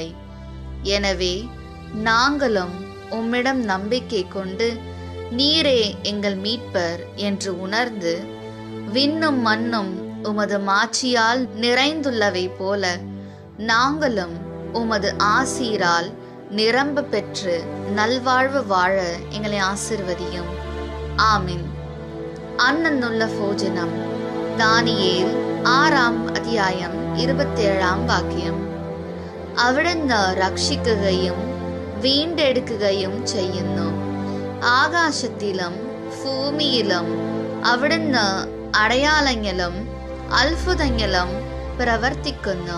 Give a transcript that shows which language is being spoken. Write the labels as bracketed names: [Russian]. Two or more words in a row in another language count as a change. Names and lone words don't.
[Tamil] எனவே நாங்களும் உம்மிடம் நம்பிக்கை கொண்டு நீரே எங்கள் மீட்பர் என்று உணர்ந்து, விண்ணும் மண்ணும் உமது மாட்சியால் நிறைந்துள்ளவை போல நாங்களும் உமது ஆசீரால் நிரம்ப பெற்று நல்வாழ்வு வாழ எங்களை ஆசிர்வதியும். ஆமீன். [Malayalam] അന്നുള്ള ഭോജനം. ദാനിയേൽ 6 അധ്യായം 27 വാക്യം. അവിടുന്ന് രക്ഷിക്കുകയും വീണ്ടെടുക്കുകയും ചെയ്യുന്നു. ആകാശത്തിലും ഭൂമിയിലും അവിടുന്ന് അടയാളങ്ങളും അത്ഭുതങ്ങളും പ്രവർത്തിക്കുന്നു.